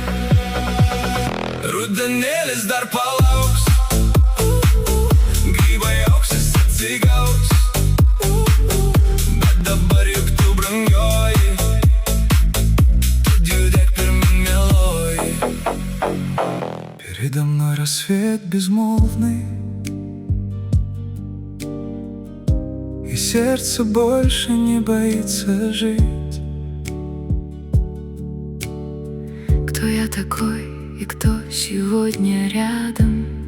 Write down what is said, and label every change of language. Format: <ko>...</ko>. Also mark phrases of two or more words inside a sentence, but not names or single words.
<lt>Rudenėlis dar palauks, grybai auksis atsigaus, bet dabar juk tu brangioji, tad judėk pirmin, mieloji.</lt> <ru>Передо мной рассвет безмолвный, и сердце больше не боится жить. такой, и кто сегодня рядом.</ru>